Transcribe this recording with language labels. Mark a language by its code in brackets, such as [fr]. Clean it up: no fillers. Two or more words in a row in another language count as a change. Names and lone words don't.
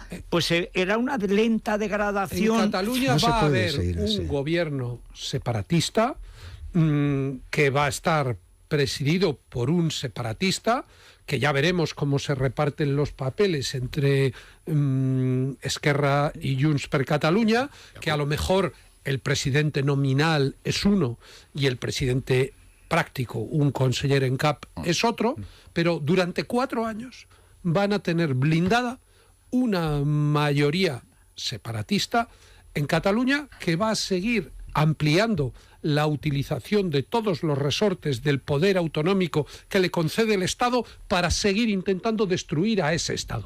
[es] Pues era una lenta degradación. En Cataluña va a haber un gobierno separatista que va a estar presidido por un separatista, que ya veremos cómo se reparten los papeles entre Esquerra y Junts per Catalunya, que a lo mejor el presidente nominal es uno y el presidente práctico, [ca] un conseller en cap, [es] es otro, pero durante 4 años van a tener blindada una mayoría separatista en Cataluña que va a seguir ampliando la utilización de todos los resortes del poder autonómico que le concede el Estado para seguir intentando destruir a ese Estado.